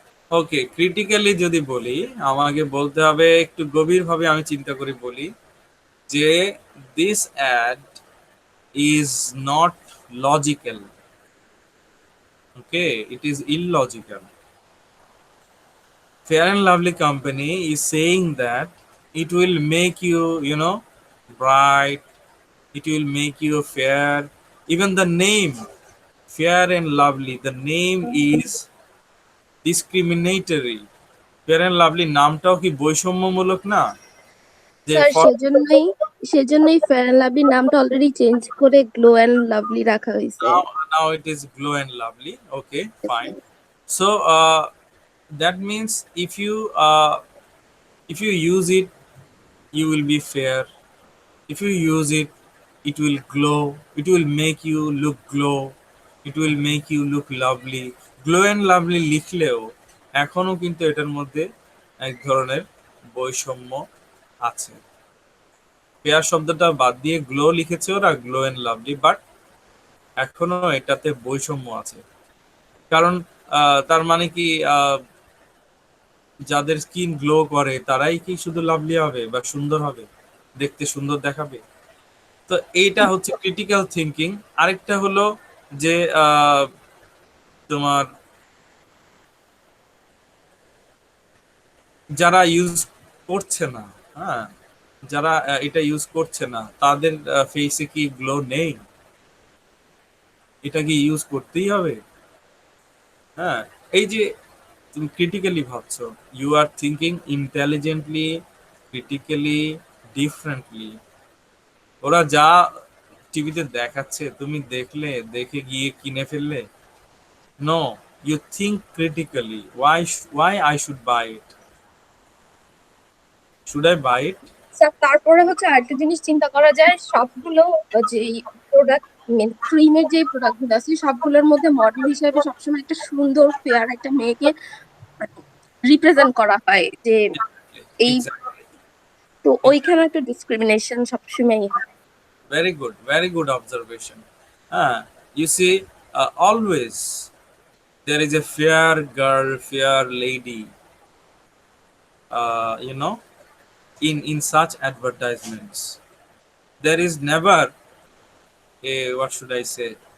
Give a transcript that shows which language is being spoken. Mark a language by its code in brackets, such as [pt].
[bn] ওকে, critically যদি বলি, আমাকে বলতে হবে একটু গভীরভাবে আমি চিন্তা করে বলি যে [en] This ad is not logical. Okay, it is illogical. Fair and Lovely company is saying that it will make you, bright, it will make you fair. Even the name, Fair and Lovely, the name is discriminatory. [bn] Fair and Lovely নামটাও কি বৈষম্যমূলক না? যে sir [en] for [bn] সেজন্যই fair and লাভলির নামটা already change করে glow and lovely রাখা হয়েছে। [en] now it is Glow and Lovely. Okay, fine. So that means if you use it, you will be fair. If you use it, it will glow, it will make you look glow, it will make you look lovely. [bn] Glow and lovely লিখলেও এখনো কিন্তু এটার মধ্যে এক ধরনের বৈষম্য আছে। Fair শব্দটা বাদ দিয়ে গ্লো লিখেছে ওরা, গ্লো এন্ড লাভলি, বাট এখনো এটাতে বৈষম্য আছে। কারণ তার মানে কি যাদের স্কিন গ্লো করে তারাই কি শুধু লাভলি হবে বা সুন্দর হবে, দেখতে সুন্দর দেখাবে? তো এইটা হচ্ছে ক্রিটিক্যাল থিঙ্কিং। আরেকটা হলো যে আহ, তোমার যারা ইউজ করছে না, হ্যাঁ, যারা এটা ইউজ করছে না তাদের ফেসে কি গ্লো নেই? এটা কি ইউজ করতেই হবে? হ্যাঁ, এই যে তুমি ক্রিটিক্যালি ভাবছো, [en] You are thinking intelligently, critically, differently. [bn] ওরা যা টিভিতে দেখাচ্ছে তুমি দেখলে, দেখে গিয়ে কিনে ফেললে? [en] No, you think critically. Why I should buy it? Should I buy it? [bn] Sir তারপরে হচ্ছে আরেকটা জিনিস চিন্তা করা যায়, সবগুলো যে প্রোডাক্ট, ক্রিমের যে প্রোডাক্ট গুলো আছে সবগুলোর মধ্যে মডেল হিসেবে সবসময় একটা সুন্দর ফেয়ার একটা মেয়েকে রিপ্রেজেন্ট করা হয় যে এই, [en] Exactly. [bn] তো [en] Exactly. [bn] ওইখানে একটা ডিসক্রিমিনেশন সবসময়ই হয়। [en] Very good. Very good observation. You see, always there is a fair girl, fair lady. You know, in such advertisements, there is never a, what should I say?